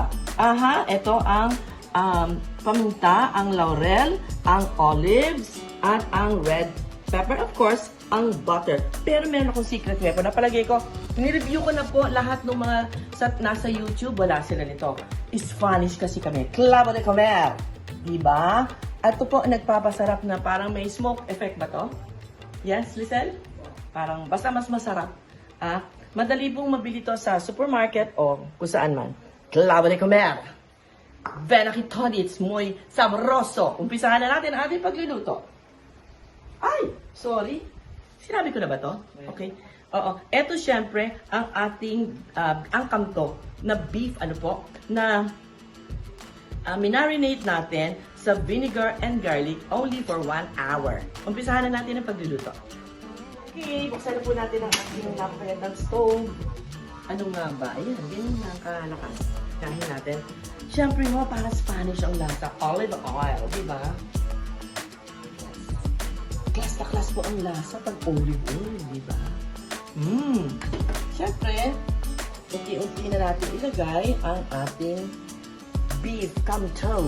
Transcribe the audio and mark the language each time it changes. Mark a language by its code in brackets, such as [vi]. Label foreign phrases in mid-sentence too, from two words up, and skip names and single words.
[tl] Ito ang paminta, ang laurel, ang olives, at ang [en] red pepper, of course, [tl] ang butter. Pero meron akong [en] secret weapon. [tl] Napalagay ko, nireview ko na po lahat ng mga nasa YouTube, wala sila nito. Spanish kasi kami. [es] Clavo de comer. [tl] Diba? At ito po, nagpapasarap na parang may [en] smoke effect [tl] ba to? Yes, Lisel? Parang basta mas masarap. Madali pong mabili to sa supermarket o kung saan man. [es] Clavo de comer. Ven aquí todits, muy sabroso. [tl] Umpisahan na natin ang ating pagluluto. Ay, sorry. Sinabi ko na ba to? Okay. Oo. Ito syempre ang ating, ang kanto na beef, na minarinate natin sa [en] vinegar and garlic only for 1 hour. [tl] Umpisahan na natin ang pagluluto. Okay, buksan na po natin ang ating napakagandang stove. Ano nga ba? Ayan, ganyan na ang kalakas. Kahin natin. Siyempre mo, para Spanish ang lasa. [en] Olive oil, [tl] di ba? Class na class po ang lasa pag [en] olive oil, [tl] di ba? Siyempre, unti-unti na natin ilagay ang ating beef kamto.